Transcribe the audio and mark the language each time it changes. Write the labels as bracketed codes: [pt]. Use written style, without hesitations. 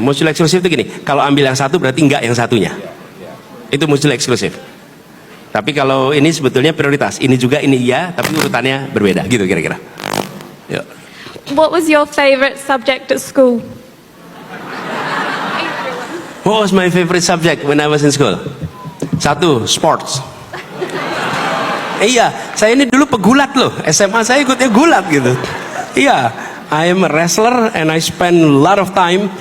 [id] Mutually eksklusif itu gini, kalau ambil yang satu berarti enggak yang satunya. Itu mutually eksklusif. Tapi kalau ini sebetulnya prioritas. Ini juga, ini iya, tapi urutannya berbeda. Gitu kira-kira. Yuk. [en] What was your favorite subject at school? What was my favorite subject when I was in school? [id] Satu, sports. Iya, saya ini dulu pegulat loh. SMA saya ikutnya gulat gitu. [en] Iya, I am a wrestler and I spend a lot of time.